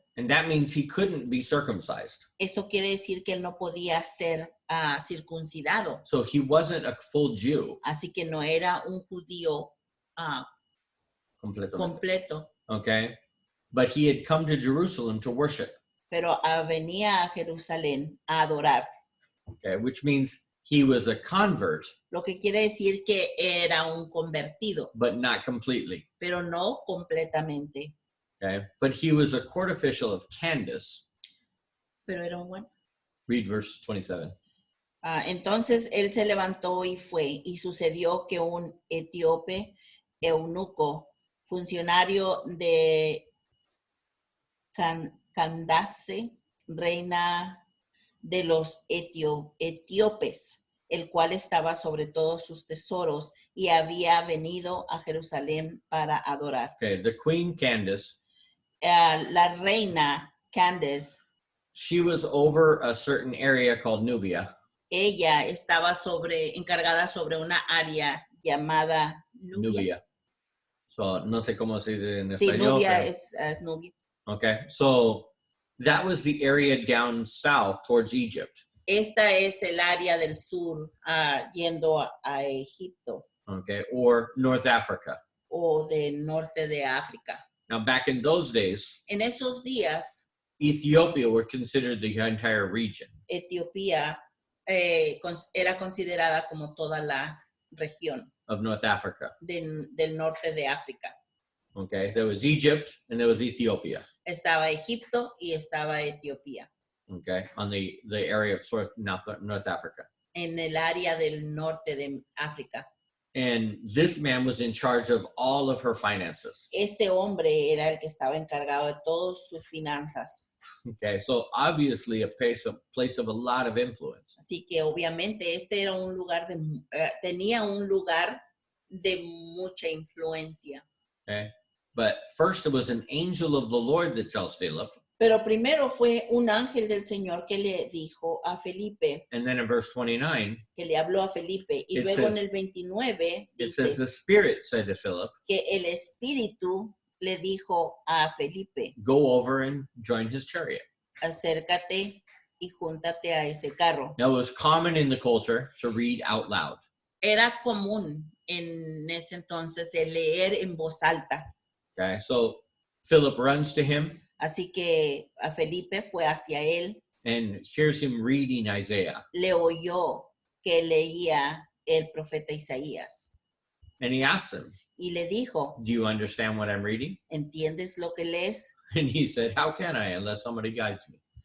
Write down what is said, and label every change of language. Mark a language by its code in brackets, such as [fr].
[en] And that means he couldn't be circumcised. [es] Esto quiere decir que él no podía ser circuncidado, [en] So he wasn't a full Jew [es] así que no era un judío [en] completely, [es] completo, [en] okay? But he had come to Jerusalem to worship, [es] pero venía a Jerusalén a adorar, [en] okay? Which means he was a convert, [es] lo que quiere decir que era un convertido, [en] but not completely, [es] pero no completamente, [en] okay? But he was a court official of Candace. [es] pero era un buen. [en] Read verse 27. [es] Entonces él se levantó y fue, y sucedió que un etíope eunuco, funcionario de Candace, reina de los etíopes, el cual estaba sobre todos sus tesoros y había venido a Jerusalén para adorar. [en] Okay, the queen Candace, [es] La reina Candace, [en] she was over a certain area called Nubia, [es] ella estaba encargada sobre una área llamada Nubia. So, no sé cómo se dice en Sí, español. Nubia pero- es Nubia. [en] Okay, so that was the area down south towards Egypt. [es] Esta es el área del sur yendo a Egipto [en] Okay, or North Africa. [es] o del norte de África. [en] Now, back in those days, [es] En esos días, [en] Ethiopia were considered the entire region. [es] Etiopía era considerada como toda la región [en] Of North Africa. [es] del norte de África. [en] Okay, there was Egypt and there was Ethiopia. [es] Estaba Egipto y estaba Etiopía, [en] Okay, on the area of North Africa. [es] en el área del norte de África. [en] And this man was in charge of all of her finances. [es] Este hombre era el que estaba encargado de todas sus finanzas. [en] Okay, so obviously a place of a lot of influence. [es] Así que obviamente este era un lugar tenía un lugar de mucha influencia. [en] Okay, but first it was an angel of the Lord that tells Philip, [es] Pero primero fue un ángel del Señor que le dijo a Felipe, [en] and then in verse 29, [es] que le habló a Felipe, y [en] It [es] luego [en] says- [es] en el 29 [en] it says [es] dice [en] the Spirit said to Philip, [es] que el Espíritu le dijo a Felipe, [en] go over and join his chariot. [es] acércate y júntate a ese carro. [en] Now it was common in the culture to read out loud. [es] Era común en ese entonces el leer en voz alta. [en] Okay, so Philip runs to him [es] Así que a Felipe fue hacia él, [en] and hears him reading Isaiah. [es] le oyó que leía el profeta Isaías [en] And he asks him, [es] y le dijo, [en] do you understand what I'm reading? [es] ¿entiendes lo que lees? [en] And he said, how can I unless somebody guides me?